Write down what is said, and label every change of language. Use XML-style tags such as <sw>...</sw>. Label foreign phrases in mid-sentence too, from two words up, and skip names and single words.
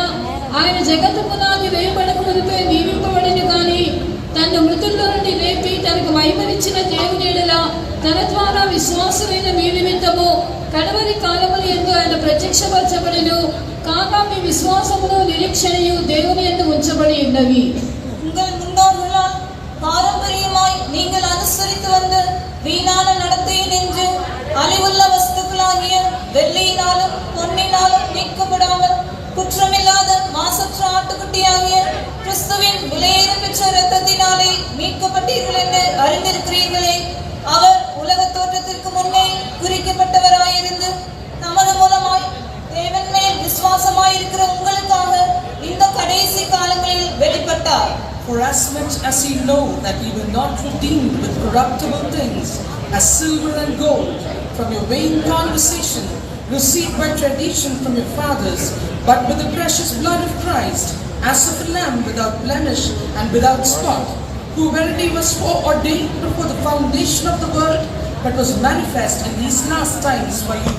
<te>ఆయన జగత్తు పునాది వేయబడక మునిపే నియమింపబడిన కానీ తన మృతుల్లో నుండి లేపి తనకు మహిమనిచ్చిన దేవుని యెడల తన ద్వారా విశ్వాసమైన మీ నిమిత్తము కడవరి కాలముల యందు ఆయన ప్రత్యక్షపరచబడెను. కాగా మీ విశ్వాసమును నిరీక్షణయు దేవుని యందు ఉంచబడి ఉన్నవి.</te> <ta>உங்கள் முன்னோர்களால் பாரம்பரியமாய் நீங்கள் அனுசரித்து வந்த வீணான நடத்தை நின்று அழிவுள்ள வஸ்துக்களாகிய வெள்ளியினாலும் பொன்னினாலும் நீக்கப்படாமல் குற்றமில்லாத மாசற்ற ஆட்டுக்குட்டியாகிய கிறிஸ்துவின் விலையேற பெற்ற இரத்தத்தினாலே மீட்கப்பட்டீர்கள் என்று அறிந்திருக்கிறீர்களே. அவர் உலக தோற்றத்திற்கு முன்னே குறிக்கப்பட்டவராயிருந்து நமது மூலமாய் இருக்கிற உங்களுக்காக இந்த கடைசி காலங்களில் வெளிப்பட்டார்.</ta> <en>For as much as ye know that ye were not redeemed with corruptible things, as silver and gold, from your vain conversation, received by tradition from your fathers, but with the precious blood of Christ, as of a lamb without blemish and without spot, who verily was foreordained before the foundation of the world, but was manifest in these last times for you.</en>